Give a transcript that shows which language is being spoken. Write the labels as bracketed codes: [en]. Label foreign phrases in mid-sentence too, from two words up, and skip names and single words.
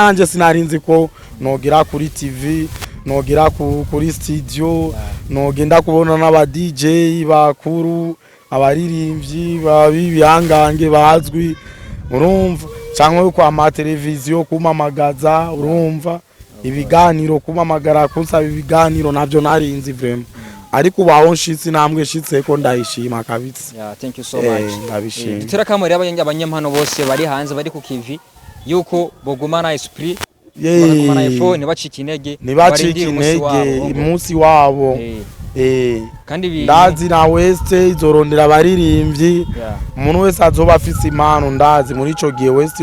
[rn] nanje sinarinzi ko nogira kuri TV nogira kuri studio nogenda kubona n'aba DJ bakuru abaririmbyi babibihangange bazwi urumva cyangwa kwa ma televiziyo kumamagaza urumva ibiganiro kumamagara kusaba ibiganiro navyo narinzi vraiment ariko baho nshitsi namwe shitse ko ndayishima kabitse [en] thank you so much [rn] dutera kamere abanyempano bose bari hanze bari ku kivi yuko bogumana esprit bagumana iphone bacika intege umunsi wabo kandi ndazi na wese izorondera abaririmbyi umuntu wese azoba afise impano ndazi muri ico gihe wese